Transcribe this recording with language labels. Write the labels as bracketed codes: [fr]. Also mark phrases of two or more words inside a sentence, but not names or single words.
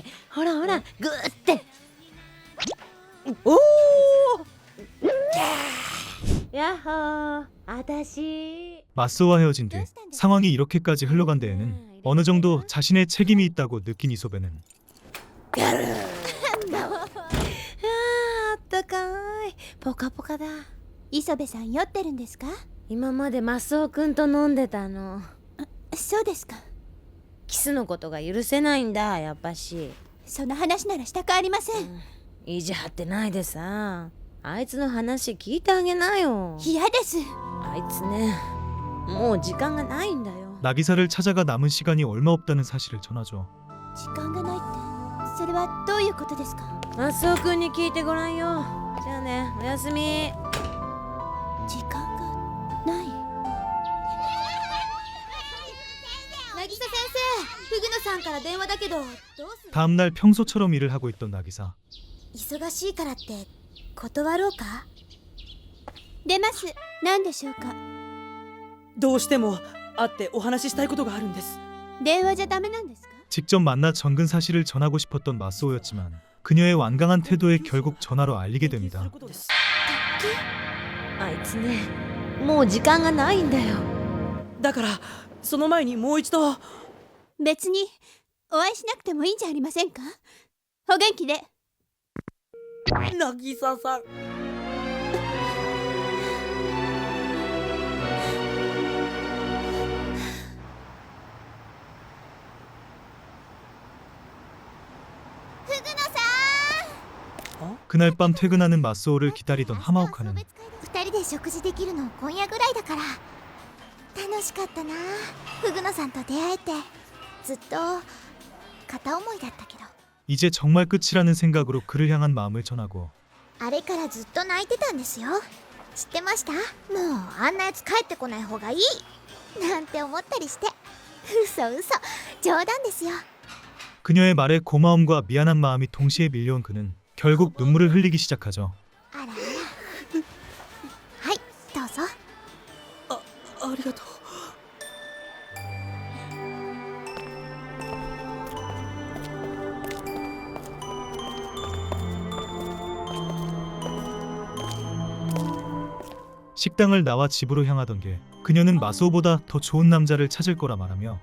[ja] ほらほら、グーって。おお。やっほー、あたし。 [ko] 마스오와 헤어진 뒤 상황이 이렇게까지 흘러간 데에는 어느 정도 자신의 책임이 있다고 느낀 이소베는 [ja] あったかい、ポカポカだ。磯部さん酔ってるんですか？今までマスオくんと飲んでたの。そうですか。キスのことが許せないんだ、やっぱし。その話ならしたくありません。意地張ってないでさ、あいつの話聞いてあげなよ。嫌です。あいつね、もう時間がないんだよ。 [ko] 나기사를 찾아가 남은 시간이 얼마 없다는 사실을 전하죠. [ja] 時間がないって、それはどういうことですか？マスオくんに聞いてごらんよ。じゃあね、おやすみ。時間がない。渚先生、フグノさんから電話だけどどうする？ [ko] 다음날 평소처럼 일을 하고 있던 나기사. [ja] 忙しいからって断ろうか？出ます。何でしょうか？どうしても会ってお話ししたいことがあるんです。電話じゃダメなんですか？ [ko] 직접 만나 정근 사실을 전하고 싶었던 마스오였지만 그녀의 완강한 태도에 결국 전화로 알리게 됩니다. [ja] あいつね、もう時間がないんだよ。だからその前にもう一度。別にお会いしなくてもいいんじゃありませんか？お元気で。渚さん。 [ko] 그날 밤 퇴근하는 마스오를 기다리던 하마오카는 [ja] 二人で食事できるの今夜ぐらいだから。楽しかったな、フグノさんと出会えて。ずっと片思いだったけど。 [ko] 이제 정말 끝이라는 생각으로 그를 향한 마음을 전하고 [ja] あれからずっと泣いてたんですよ。知ってました？もうあんなやつ帰ってこない方がいいなんて思ったりして。嘘冗談ですよ。 [ko] 그녀의 말에 고마움과 미안한 마음이 동시에 밀려온 그는 결국 눈물을 흘리기 시작하죠. [ja] あらあら。はい、どうぞ。ありがとう。 [ko] 식당을 나와 집으로 향하던 길 그녀는 마스오보다 더 좋은 남자를 찾을 거라 말하며